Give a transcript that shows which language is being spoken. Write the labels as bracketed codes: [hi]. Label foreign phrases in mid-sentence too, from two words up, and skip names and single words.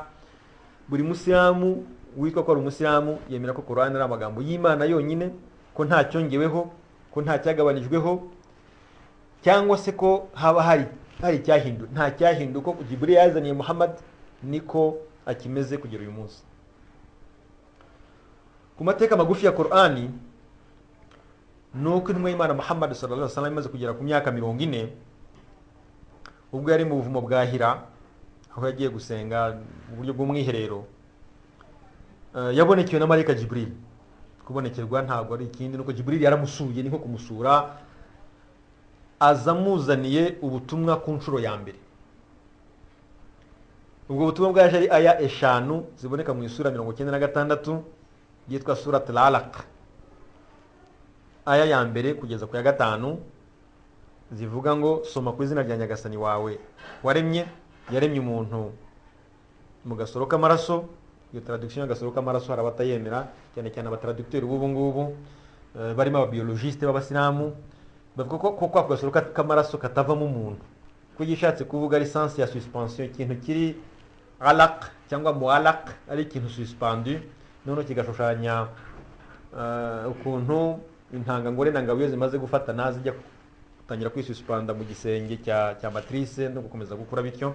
[rw] Buri musilamu witwa ko ari umusilamu yemera ko Qur'ani ari amagambo y'Imana yonyine, ko nta cyongeweho, ko nta cyagabanijweho, cyangwa se ko haba hari icyahinduka. Nta cyahinduka, ko Jibril yazaniye Muhammad niko akimeze kugera uyu munsi. Ku mateka magufi ya Qur'ani nuko intumwa y'Imana Muhammad [ar] صلى الله عليه وسلم [rw] imaze kugera ku myaka 40, ubwo yari mu buvumo bwa Hira, aho yagiye gusenga mu buryo bw'umwiherero, yabonekewe na marayika Jibril. Kubonekerwa ntabwo ari ikindi, nuko Jibril yaramusuye, niko kumusura, azamuzaniye ubutumwa ku nshuro ya mbere. Ubwo butumwa bwaje ari aya 5 ziboneka mu isura 96 yitwa [ar] سورة العلق. [rw] Aya ya mbere kugeza ku ya 5 zivuga ngo soma ku izina rya Nyagasani wawe waremye, yaremye umuntu mu gasoro k'amaraso. Iyo traduction y'agasoro k'amaraso hari abatayemera, cyane cyane abatraducteur b'ubu ngubu barimo ababiologiste b'abasilamu, bavuga ko kwa gasoro k'amaraso katavamo umuntu, ko gishatse kuvuga ari sens ya suspension, ikintu kiri alaq cyangwa mualaq ari ikintu suspendu, noneho kigashushanya ukuntu intangangore na ngabo iyo zimaze gufatana zijya gutangira kwisuspanda mu gisenge cya matrice no gukomeza gukura bityo.